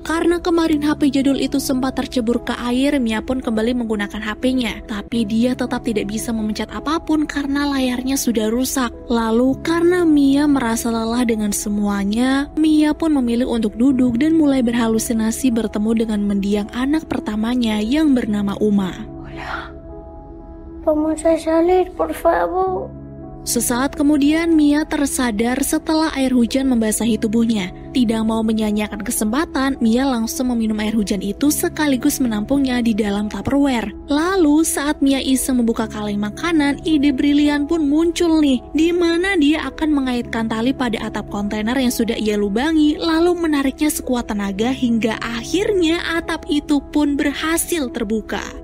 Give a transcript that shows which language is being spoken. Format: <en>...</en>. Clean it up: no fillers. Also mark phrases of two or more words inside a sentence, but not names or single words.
<id>Karena kemarin HP jadul itu sempat tercebur ke air, Mia pun kembali menggunakan HP-nya. Tapi dia tetap tidak bisa memencet apapun karena layarnya sudah rusak. Lalu karena Mia merasa lelah dengan semuanya, Mia pun memilih untuk duduk dan mulai berhalusinasi bertemu dengan mendiang anak pertamanya yang bernama Uma.</id> <es>Vamos a salir, por favor.</es> <id>Sesaat kemudian Mia tersadar setelah air hujan membasahi tubuhnya. Tidak mau menyia-nyiakan kesempatan, Mia langsung meminum air hujan itu sekaligus menampungnya di dalam Tupperware. Lalu saat Mia iseng membuka kaleng makanan, ide brilian pun muncul nih, di mana dia akan mengaitkan tali pada atap kontainer yang sudah ia lubangi, lalu menariknya sekuat tenaga hingga akhirnya atap itu pun berhasil terbuka.</id>